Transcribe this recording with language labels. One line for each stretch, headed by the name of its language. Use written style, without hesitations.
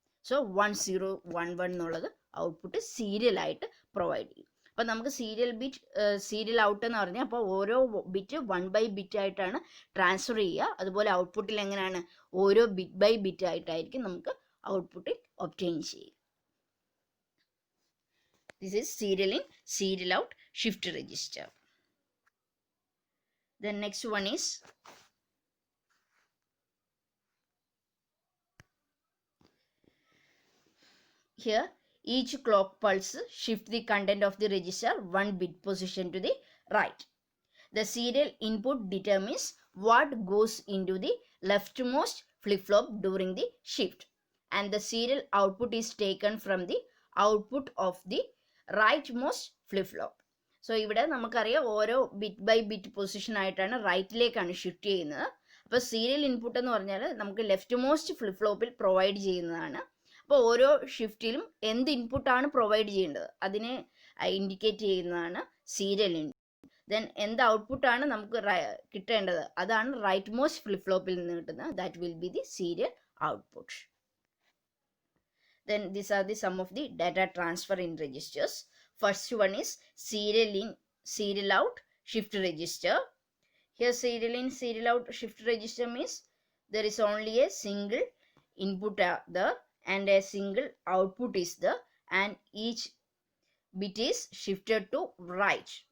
Malayalam: So 1011 എന്നുള്ളത് output സീരിയലായിട്ട് provide ചെയ്യും. അപ്പോൾ നമുക്ക് സീരിയൽ ഔട്ട് എന്ന് പറഞ്ഞാൽ അപ്പോൾ ഓരോ ബിറ്റ് 1 ബൈ ബിറ്റ് ആയിട്ടാണ് ട്രാൻസ്ഫർ ചെയ്യുക. അതുപോലെ ഔട്ട്പുട്ടിൽ എങ്ങനെയാണ്, ഓരോ ബിറ്റ് ബൈ ബിറ്റ് ആയിട്ടായിരിക്കും നമുക്ക് ഔട്ട്പുട്ടിൽ ഒബ്റ്റെയിൻ ചെയ്യുക.
English: This is serial in, serial out, shift register. The next one is here each clock pulse shift the content of the register 1 bit position to the right. The serial input determines what goes into the leftmost flip-flop during the shift, and the serial output is taken from the output of the rightmost flip flop.
Malayalam: So ഇവിടെ നമുക്കറിയാം ഓരോ bit by bit position ആയിട്ടാണ് റൈറ്റിലേക്കാണ് shift ചെയ്യുന്നത്. അപ്പോൾ serial input എന്ന് പറഞ്ഞാൽ നമുക്ക് left most flip ഫ്ലോപ്പിൽ provide ചെയ്യുന്നതാണ്. അപ്പോൾ ഓരോ ഷിഫ്റ്റിലും എന്ത് ഇൻപുട്ടാണ് പ്രൊവൈഡ് ചെയ്യേണ്ടത് അതിനെ ഇൻഡിക്കേറ്റ് ചെയ്യുന്നതാണ് സീരിയൽ ഇൻപുട്ട്. ദെൻ എന്ത് ഔട്ട്പുട്ടാണ് നമുക്ക് കിട്ടേണ്ടത് അതാണ് റൈറ്റ് മോസ്റ്റ് ഫ്ലിപ്പ് ഫ്ലോപ്പിൽ നിന്ന് കിട്ടുന്നത്.
English: That will be the serial output. Then these are the some of the data transfer in registers. First one is serial in, serial out, shift register. Here serial in, serial out, shift register means there is only a single input there and a single output is there, and each bit is shifted to right.